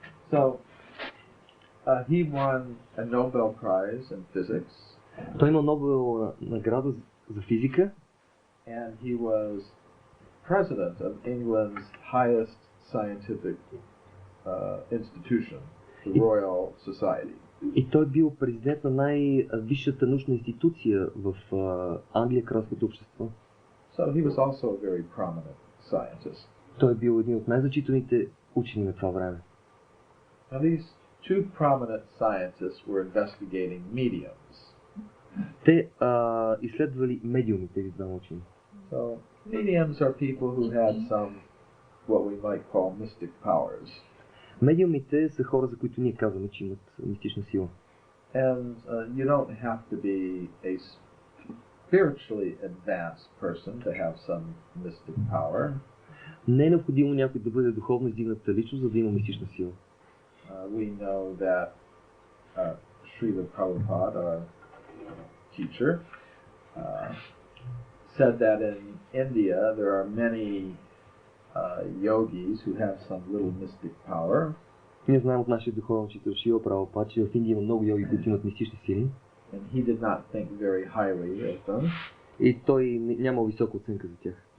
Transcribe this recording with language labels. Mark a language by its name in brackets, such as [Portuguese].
[English] So he won a Nobel Prize in physics. [Bulgarian] Той има Нобелова награда за физика. [English] And he was president of England's highest scientific institution, the Royal Society. [Bulgarian] И той бил президент на най-висшата научна институция в Англия, кралското общество. [English] So he was also a very prominent scientist. [Bulgarian] Той бил един от най-значителните учени на това време. [English] Now these two prominent scientists were investigating mediums. [Bulgarian] Те изследвали медиуми, тези двама учени. [English] So mediums are people who had some what we might call mystic powers. [Bulgarian] Медиумите са хора, за които ние казваме, че имат мистична сила. [English] And you don't have to be a spiritually advanced person to have some mystic power. [Bulgarian] Не е необходимо някой да бъде духовно издигната личност, за да има мистична сила. [English] We know that Srila Prabhupada, our teacher, said that in India there are many yogis who have some little mystic power. [Bulgarian] Ние знаем от нашия духовен учител Шрила Прабхупада, че в Индия има много йоги, които имат мистични сили. [English] And he did not think very highly of them. [Bulgarian] И той нямал висока оценка за тях.